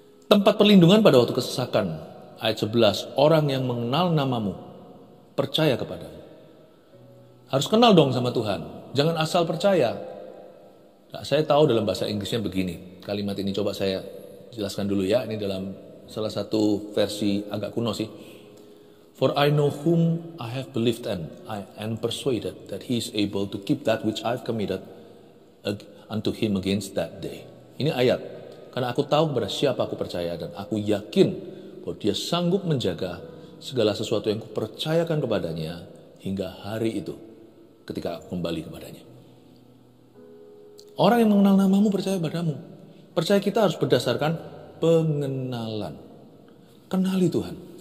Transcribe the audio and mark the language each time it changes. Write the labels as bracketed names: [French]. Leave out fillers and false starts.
[Indonesian] Tempat perlindungan pada waktu kesesakan. Ayat 11. Orang yang mengenal namamu. Percaya kepadamu. Harus kenal dong sama Tuhan. Jangan asal percaya. Nah, saya tahu dalam bahasa Inggrisnya begini. Kalimat ini coba saya jelaskan dulu ya. Ini dalam salah satu versi agak kuno sih. [English] For I know whom I have believed and I am persuaded that he is able to keep that which I have committed unto him against that day. [Indonesian] Ini ayat. Karena aku tahu kepada siapa aku percaya dan aku yakin bahwa dia sanggup menjaga segala sesuatu yang kupercayakan kepadanya hingga hari itu ketika aku kembali kepadanya. Orang yang mengenal namamu percaya padamu. Percaya kita harus berdasarkan pengenalan. Kenali Tuhan.